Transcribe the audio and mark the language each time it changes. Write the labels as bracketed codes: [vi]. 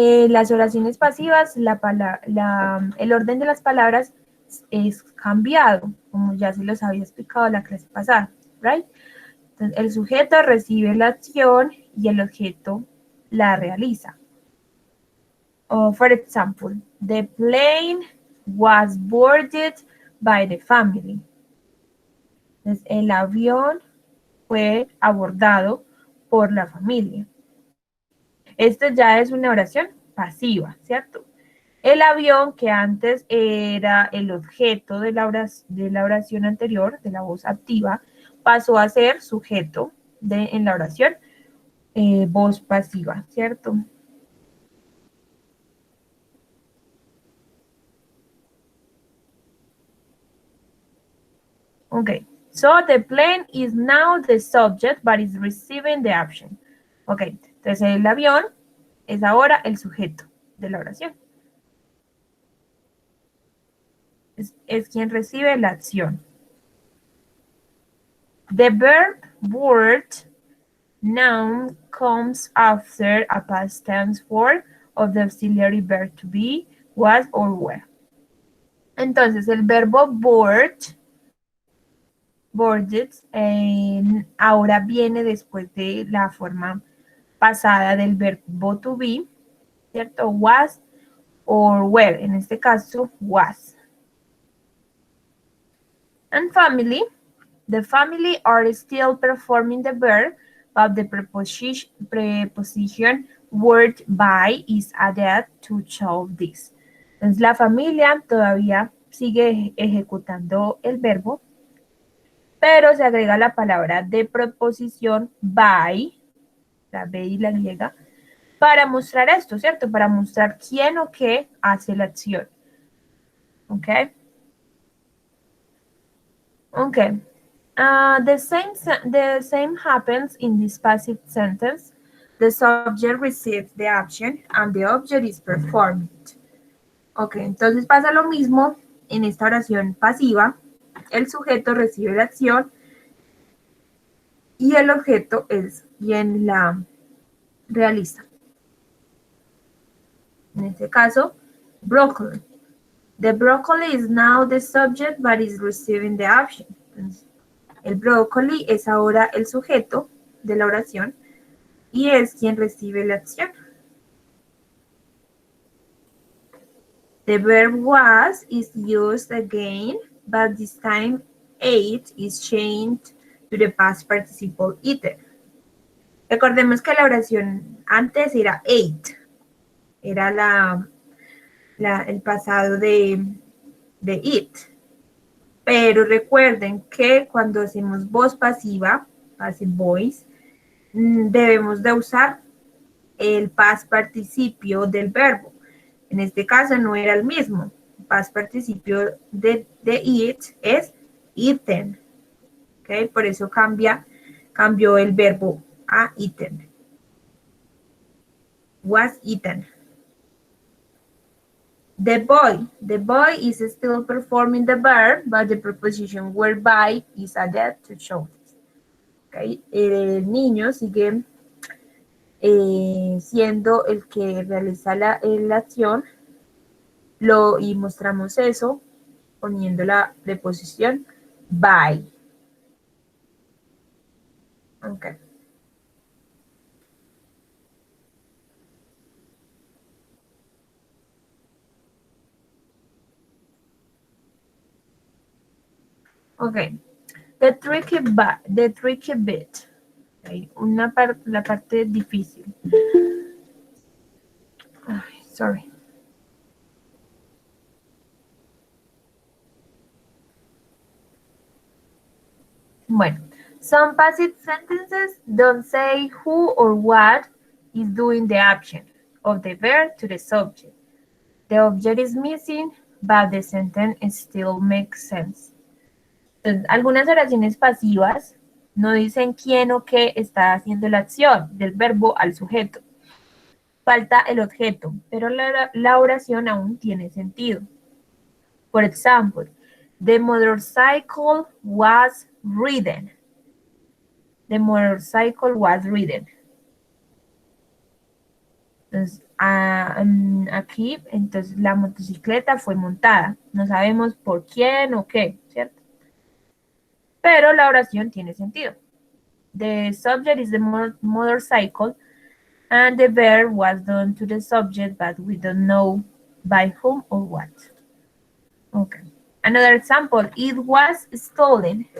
[es] Las oraciones pasivas, el orden de las palabras es cambiado, como ya se los había explicado la clase pasada, [en] right? [es] Entonces, el sujeto recibe la acción y el objeto la realiza. [en] For example, the plane was boarded by the family. [es] Entonces, el avión fue abordado por la familia. Esto ya es una oración pasiva, ¿cierto? El avión, que antes era el objeto de la oración anterior, de la voz activa, pasó a ser sujeto en la oración voz pasiva, ¿cierto? [en] Okay, so the plane is now the subject, but is receiving the action. [es] Okay, entonces el avión es ahora el sujeto de la oración. Es quien recibe la acción. [en] The verb board noun comes after a past tense form of the auxiliary verb to be, was, or were. [es] Entonces el verbo board, boarded, ahora viene después de la forma pasada del verbo to be, ¿cierto? [en] Was or were, [es] en este caso was. [en] And family, the family are still performing the verb, but the preposition word by is added to show this. [es] Entonces la familia todavía sigue ejecutando el verbo, pero se agrega la palabra de preposición by, la B y la Y, para mostrar esto, ¿cierto? Para mostrar quién o qué hace la acción. ¿Ok? Ok. [en] The same happens in this passive sentence. The subject receives the action and the object is performed. [es] Ok, entonces pasa lo mismo en esta oración pasiva. El sujeto recibe la acción y el objeto es quien la realiza. En este caso, broccoli. [en] The broccoli is now the subject but is receiving the action. [es] Entonces, el brócoli es ahora el sujeto de la oración y es quien recibe la acción. [en] The verb was is used again, but this time ate is changed to the past participle eaten. [es] Recordemos que la oración antes era ate, era el pasado de eat. Pero recuerden que cuando hacemos voz pasiva, [en] passive voice, [es] debemos de usar el past participio del verbo. En este caso no era el mismo. Past participio de eat es eaten. ¿Okay? Por eso cambió el verbo a eaten. [en] Was eaten. The boy is still performing the verb, but the preposition whereby is added to show this. Okay? [es] El niño sigue siendo el que realiza la acción, y mostramos eso poniendo la preposición by. Okay. [en] Okay. The tricky bit. Okay. [es] La parte difícil. [en] Ay, sorry. Bueno, some passive sentences don't say who or what is doing the action of the verb to the subject. The object is missing, but the sentence still makes sense. [es] Entonces, algunas oraciones pasivas no dicen quién o qué está haciendo la acción del verbo al sujeto. Falta el objeto, pero la oración aún tiene sentido. [en] For example, the motorcycle was ridden. The motorcycle was ridden. [es] Entonces, aquí, entonces la motocicleta fue montada. No sabemos por quién o qué, ¿cierto? Pero la oración tiene sentido. [en] the subject is the motorcycle, and the verb was done to the subject, but we don't know by whom or what. Okay. Another example, it was stolen.